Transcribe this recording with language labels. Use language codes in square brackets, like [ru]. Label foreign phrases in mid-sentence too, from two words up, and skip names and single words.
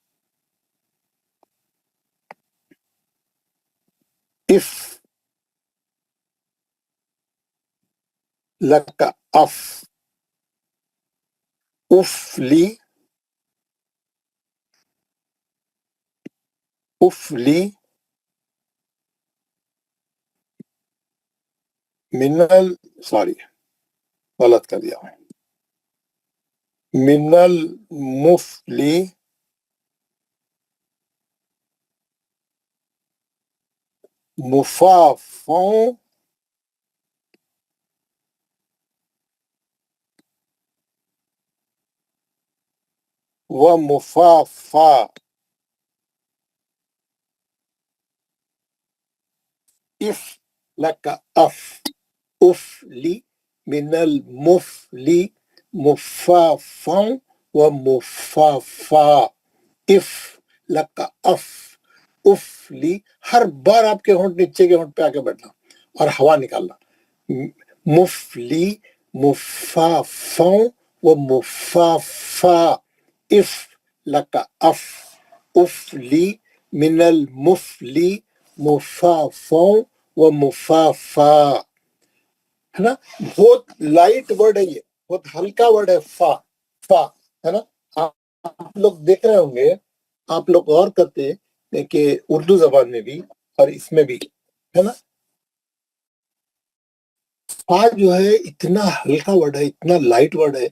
[ar] اف لک کا اف، اف لی، اف لی منل، [ur] سوری غلط کر دیا میں، [ar] منل مفلی مفافوں و مفافا. اف لک اف، اف لی من المفلی مفافا و مفافا. اف لک اف، اف لی. [ur] ہر بار آپ کے ہونٹ نیچے کے ہونٹ پہ آ کے بیٹھنا اور ہوا نکالنا. [ar] مفلی مفافا و مفافا. اف لک اف، اف لی من المفلی مفافا و مفافا. [ur] ہے نا. بہت لائٹ ورڈ ہے، یہ بہت ہلکا ورڈ ہے. فا فا ہے نا. آپ لوگ دیکھ رہے ہوں گے، آپ لوگ غور کرتے ہیں کہ اردو زبان میں بھی اور اس میں بھی ہے نا، فا جو ہے اتنا ہلکا ورڈ ہے، اتنا لائٹ ورڈ ہے.